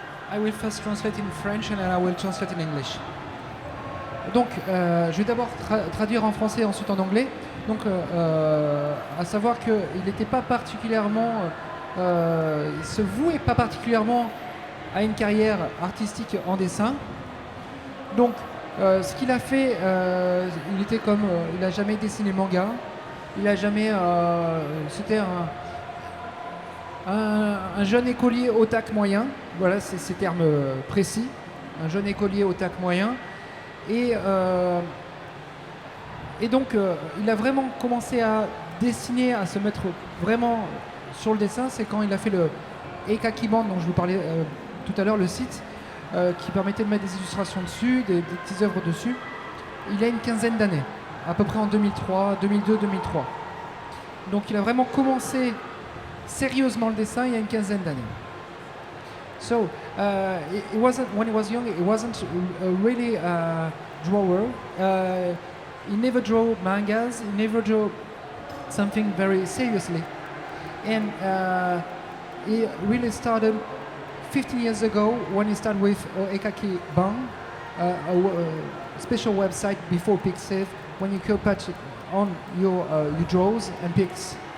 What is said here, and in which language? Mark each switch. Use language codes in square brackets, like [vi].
[en] I will first translate in French and then I will translate in English. [fr] Donc, je vais d'abord traduire en français et ensuite en anglais. Donc, à savoir qu'il n'était pas particulièrement, il se vouait pas particulièrement à une carrière artistique en dessin. Donc, ce qu'il a fait, il était comme, il n'a jamais dessiné manga. Il a jamais, c'était un jeune écolier otak moyen. Voilà, c'est ces termes précis. Un jeune écolier otak moyen. Et donc, il a vraiment commencé à dessiner, à se mettre vraiment sur le dessin. C'est quand il a fait le Ekakiban, dont je vous parlais tout à l'heure, le site, qui permettait de mettre des illustrations dessus, des petites œuvres dessus. Il a une quinzaine d'années, à peu près en 2003, 2002, 2003. Donc, il a vraiment commencé sérieusement le dessin il y a une quinzaine d'années. [en] So, it wasn't, when he was young, he wasn't really a drawer. He never drew mangas, he never drew something very seriously. And he really started 15 years ago when he started with Ekaki Bang, a special website before Pixiv, when you could put on your draws and pics.